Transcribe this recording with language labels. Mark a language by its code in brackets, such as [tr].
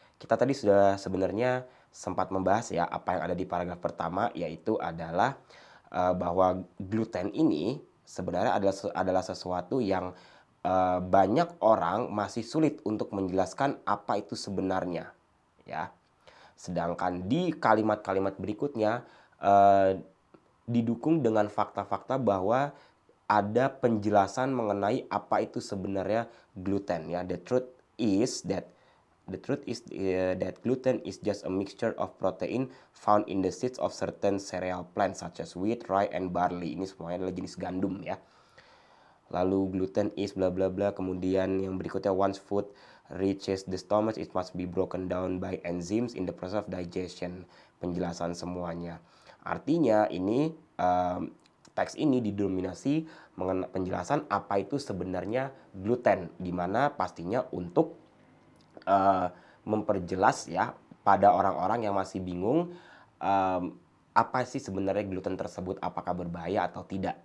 [id] Kita tadi sudah sebenarnya sempat membahas ya apa yang ada di paragraf pertama, yaitu adalah bahwa gluten ini sebenarnya adalah sesuatu yang banyak orang masih sulit untuk menjelaskan apa itu sebenarnya ya. Sedangkan di kalimat-kalimat berikutnya didukung dengan fakta-fakta bahwa ada penjelasan mengenai apa itu sebenarnya gluten ya. [en] The truth is that gluten is just a mixture of protein found in the seeds of certain cereal plants such as wheat, rye, and barley. [id] Ini semuanya adalah jenis gandum ya. Lalu [en] gluten is bla bla bla. [id] Kemudian yang berikutnya, [en] once food reaches the stomach it must be broken down by enzymes in the process of digestion. [id] Penjelasan semuanya. Artinya ini teks ini didominasi mengenai penjelasan apa itu sebenarnya gluten, di mana pastinya untuk memperjelas ya pada orang-orang yang masih bingung apa sih sebenarnya gluten tersebut, apakah berbahaya atau tidak.